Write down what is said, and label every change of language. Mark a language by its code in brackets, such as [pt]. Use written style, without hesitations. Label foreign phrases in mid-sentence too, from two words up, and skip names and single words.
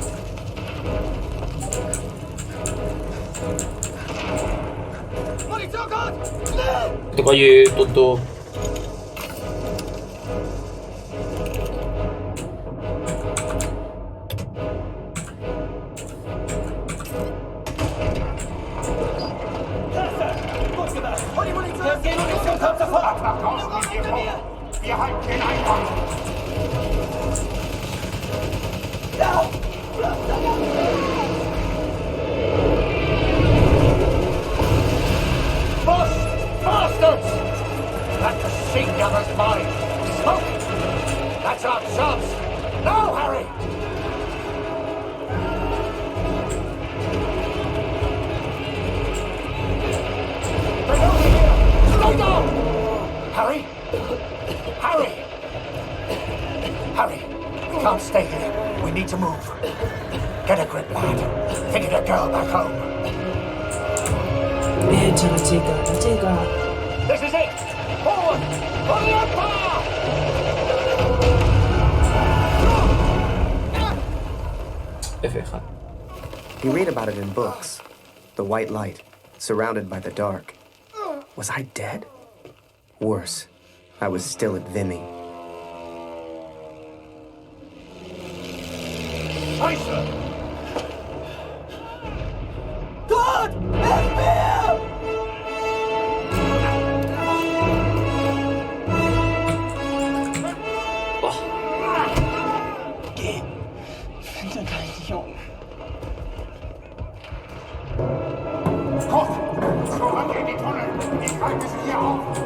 [de] Munition, Kurt! [es] Te calle, tonto. [de] Gut gemacht! Hol die Munition! Die Munition kommt sofort! Ab nach draußen mit dir vor! Wir halten den Eingang! [en] Bastards! That machine gunner's mine! Smoke! That's our chance! Now, Harry! They're over here! Stay down! Harry? Harry! Harry! We can't stay here. We need to move. Get a grip, lad. Thinking a girl back home. [es] Echa la chica. [en] This is it! Forward! For the Empire! F. You read about it in books. The white light, surrounded by the dark. Was I dead? Worse, I was still at Vimy. [de] Scheiße! Kurt! Helf mir! Geh! Finde deinen Jungen. Kurt! Zurück in die Tunnel! Ich halte sie hier auf!